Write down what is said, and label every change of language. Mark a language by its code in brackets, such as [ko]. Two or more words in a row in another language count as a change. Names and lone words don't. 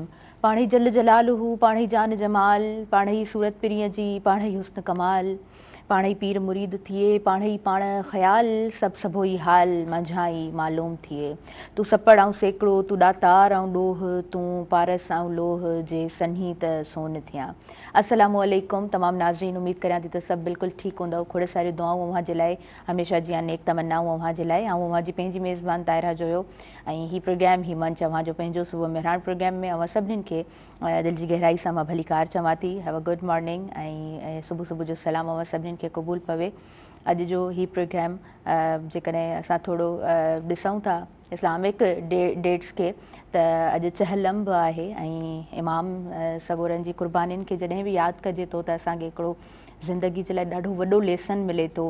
[sd] पाणी [ar] جل جلاله, [sd] पाणी जान जमाल, पाणी सूरत पिरीअ जी, पाणी हुस्न कमाल, पाणी पीर मुरीद थिए, पाणी पाण ख़याल, सभु सभोई हाल मंझाई मालूम थिए। तूं सपड़ ऐं सेकिड़ो, तूं ॾातार ऐं ॾोह, तूं पारस ऐं लोह जे सन्ही त सोन थियां। अस्सलामु अलैकुम तमामु नाज़रीन, उमेद करियां थी त सभु बिल्कुलु ठीकु हूंदव। खोड़ सारियूं दुआऊं अव्हां जे लाइ, हमेशह जी नेक तमन्नाऊं अव्हां जे लाइ। ऐं अव्हां जी पंहिंजी मेज़बान ताहिरा जोयो ऐं हीउ प्रोग्राम ही मंच अव्हां जो पंहिंजो सुबुह मेहरान प्रोग्राम में अव्हां सभिनीनि खे दिलि जी गहराई सां मां भली कार चवां थी। [en] have a good morning [sd] ऐं सुबुह सुबुह जो सलाम अव्हां सभिनीनि खे क़बूल पवे। अॼु जो हीउ प्रोग्राम जेकॾहिं असां थोरो ॾिसूं था [en] Islamic dates [sd] खे, त अॼु चहलम बि आहे ऐं इमाम सगोरनि जी क़ुर्बानीनि खे जॾहिं बि यादि कजे थो त असांखे हिकिड़ो ज़िंदगी जे लाइ ॾाढो वॾो लेसन मिले थो।